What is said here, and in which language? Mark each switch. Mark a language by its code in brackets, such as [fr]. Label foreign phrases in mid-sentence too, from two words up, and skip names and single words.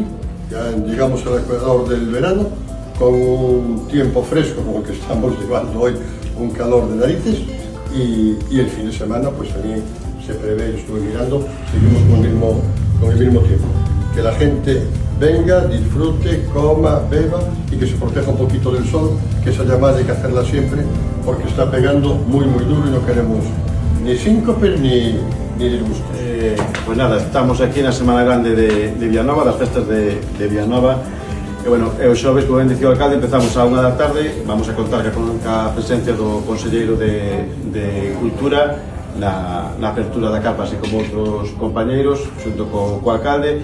[es] Ya llegamos al ecuador del verano con un tiempo fresco como el que estamos llevando hoy, un calor de narices, y el fin de semana pues también se prevé, estuve mirando, seguimos con el mismo tiempo. Que la gente venga, disfrute, coma, beba y que se proteja un poquito del sol, que esa llamada hay que hacerla siempre porque está pegando muy duro y no queremos ni síncopes ni disgusto. Pues nada, [gl] estamos aquí na Semana Grande de Vilanova, das festas de Vilanova. E bueno, o xoves, como ben dicía o alcalde, empezamos a 1 da tarde, [es] vamos a contar [gl] con a presencia do Conselleiro de Cultura na apertura da carpa, así como outros compañeiros, xunto co alcalde.